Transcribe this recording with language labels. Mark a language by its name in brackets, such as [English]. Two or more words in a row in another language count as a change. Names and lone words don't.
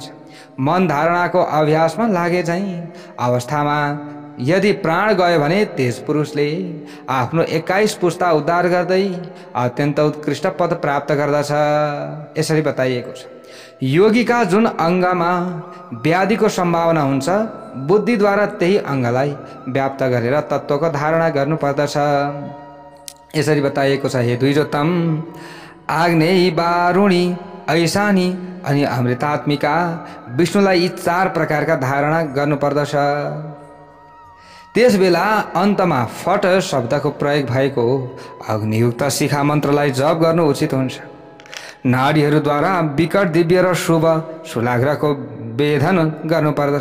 [Nepali] मन धारणाको अभ्यासमा लागे चाहिँ अवस्थामा यदि प्राण गयो भने त्यस पुरुषले आफ्नो 21 पुस्ता उद्धार गर्दै अत्यन्त उत्कृष्ट पद प्राप्त गर्दछ। यसरी बताइएको छ। योगीका जुन अङ्गमा व्याधिको सम्भावना हुन्छ, बुद्धिद्वारा त्यही अङ्गलाई व्याप्त गरेर तत्त्वको धारणा गर्नुपर्दछ। यसरी बताइएको छ। हे द्विजोत्तम, आग्नेयी, वारुणी, ऐशानी अनि अमृतात्मिका विष्णुलाई यी 4 प्रकारका धारणा गर्नुपर्दछ। त्यस बेला अन्तमा फट शब्दको प्रयोग भएको अग्नियुक्त शिखा मन्त्रलाई जप गर्नु उचित हुन्छ। नाडीहरूद्वारा विकट दिव्य र शुभ सुलाग्रको वेधन गर्नुपर्दछ।